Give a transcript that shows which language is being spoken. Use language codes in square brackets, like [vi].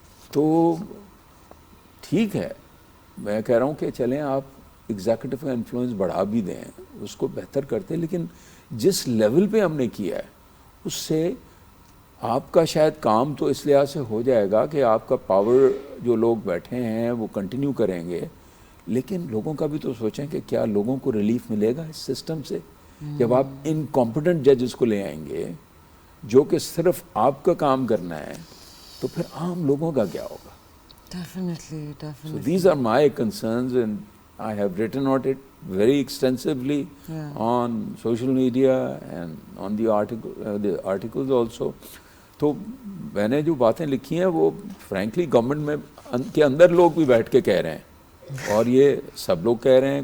[ur] تو ٹھیک ہے, میں کہہ رہا ہوں کہ چلیں آپ ایگزیکٹو کا انفلوئنس بڑھا بھی دیں, اس کو بہتر کرتے, لیکن جس لیول پہ ہم نے کیا ہے اس سے آپ کا شاید کام تو اس لحاظ سے ہو جائے گا کہ آپ کا پاور جو لوگ بیٹھے ہیں وہ کنٹینیو کریں گے, لیکن لوگوں کا بھی تو سوچیں کہ کیا لوگوں کو ریلیف ملے گا اس سسٹم سے. جب آپ انکمپیٹنٹ ججز کو لے آئیں گے جو کہ صرف آپ کا کام کرنا ہے, تو پھر عام لوگوں کا کیا ہوگا. [en] Definitely. So these are my concerns, and I have written on it very extensively on social media and on the articles also. [ur] تو میں نے جو باتیں لکھی ہیں وہ فرینکلی گورنمنٹ میں کے اندر لوگ بھی بیٹھ کے کہہ رہے ہیں, اور یہ سب لوگ کہہ رہے ہیں.